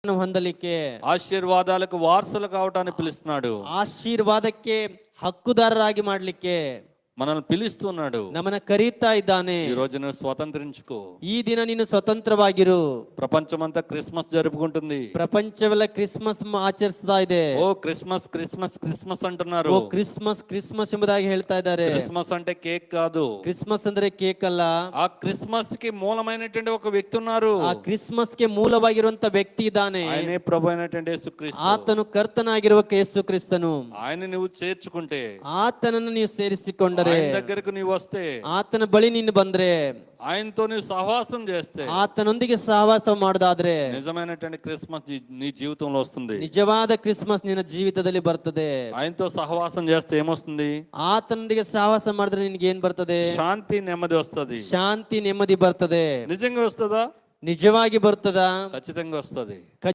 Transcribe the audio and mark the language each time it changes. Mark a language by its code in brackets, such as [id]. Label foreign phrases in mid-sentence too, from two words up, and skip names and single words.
[kn] ಹೊಂದಲಿಕ್ಕೆ, [te] ఆశీర్వాదాలకు వారసులు కావటానికి పిలుస్తున్నాడు. [kn] ಆಶೀರ್ವಾದಕ್ಕೆ ಹಕ್ಕುದಾರರಾಗಿ ಮಾಡ್ಲಿಕ್ಕೆ [te] మనల్ని పిలుస్తున్నాడు. [kn] ನಮ್ಮನ್ನ ಕರೀತಾ ಇದ್ದಾನೆ. [te] ఈ రోజు నువ్వు స్వతంత్రించుకో. [kn] ಈ ದಿನ ನೀನು ಸ್ವತಂತ್ರವಾಗಿರು. [te] ప్రపంచమంతా క్రిస్మస్ జరుపుకుంటుంది. [kn] ಪ್ರಪಂಚವೆಲ್ಲ ಕ್ರಿಸ್ಮಸ್ ಆಚರಿಸ್ತಾ ಇದೆ. [te] ఓ క్రిస్మస్ క్రిస్మస్ క్రిస్మస్ అంటున్నారు. [kn] ಓ ಕ್ರಿಸ್ಮಸ್ ಕ್ರಿಸ್ಮಸ್ ಎಂಬುದಾಗಿ ಹೇಳ್ತಾ ಇದ್ದಾರೆ. [te] క్రిస్మస్ అంటే కేక్ కాదు. [kn] ಕ್ರಿಸ್ಮಸ್ ಅಂದ್ರೆ ಕೇಕ್ ಅಲ್ಲ. [te] ఆ క్రిస్మస్ కి మూలమైనటువంటి ఒక వ్యక్తి ఉన్నారు. [kn] ಆ ಕ್ರಿಸ್ಮಸ್ ಗೆ ಮೂಲವಾಗಿರುವಂತ ವ್ಯಕ್ತಿ ಇದ್ದಾನೆ. [te] ఆయనే ప్రభు అయినటువంటి యేసుక్రీస్తు. [kn] ಆತನು ಕರ್ತನಾಗಿರುವ ಯೇಸು ಕ್ರಿಸ್ತನು. [te] ఆయన నువ్వు చేర్చుకుంటే, [kn] ಆತನನ್ನು ನೀವು ಸೇರಿಸಿಕೊಂಡರೆ, [te] ఆయన దగ్గరకు నీవు వస్తే, [kn] ಆತನ ಬಳಿ ನೀನು ಬಂದ್ರೆ, [te] ఆయనతో నీవు సహవాసం చేస్తే, [kn] ಆತನೊಂದಿಗೆ ಸಹವಾಸ ಮಾಡೋದಾದ್ರೆ [te] నిజమైనటువంటి క్రిస్మస్ నీ జీవితంలో వస్తుంది. [kn] ನಿಜವಾದ ಕ್ರಿಸ್ಮಸ್ ನಿನ್ನ ಜೀವಿತದಲ್ಲಿ ಬರ್ತದೆ. [te] ఆయనతో సహవాసం చేస్తే ఏమొస్తుంది? [kn] ಆತನೊಂದಿಗೆ ಸಹವಾಸ ಮಾಡಿದ್ರೆ ನಿನ್ಗೆ ಏನ್ ಬರ್ತದೆ? [te] శాంతి నెమ్మది వస్తుంది. [kn] ಶಾಂತಿ ನೆಮ್ಮದಿ ಬರ್ತದೆ. [te] నిజంగా వస్తుందా? [kn] ನಿಜವಾಗಿ ಬರ್ತದಾ? [te] ఖచ్చితంగా వస్తుంది.